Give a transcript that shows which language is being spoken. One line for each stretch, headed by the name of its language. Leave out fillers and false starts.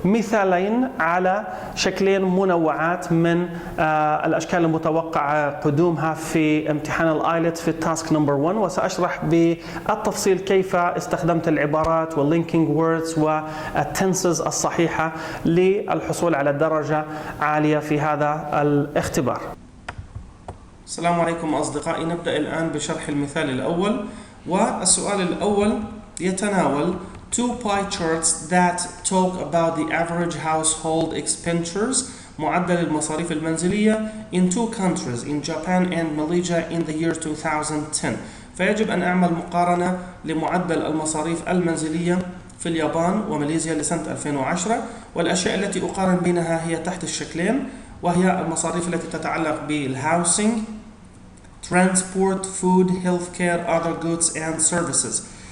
Arabic: مثالين على شكلين منوعات من الأشكال المتوقعة قدومها في امتحان الايلتس في التاسك نمبر 1، وسأشرح بالتفصيل كيف استخدمت العبارات واللينكينج ووردز والتنسز الصحيحة للحصول على درجة عالية في هذا الاختبار. السلام عليكم أصدقائي، نبدأ الآن بشرح المثال الأول. والسؤال الأول يتناول
English: two pie charts that talk about the average household expenditures،
Arabic: معدل المصاريف المنزلية
English: in two countries in Japan and Malaysia in the year 2010.
Arabic: فيجب أن أعمل مقارنة لمعدل المصاريف المنزلية في اليابان وماليزيا لسنة 2010، والأشياء التي أقارن بينها هي تحت الشكلين، وهي المصاريف التي تتعلق بالهاوسينج،
English: transport, food, healthcare, other goods and services.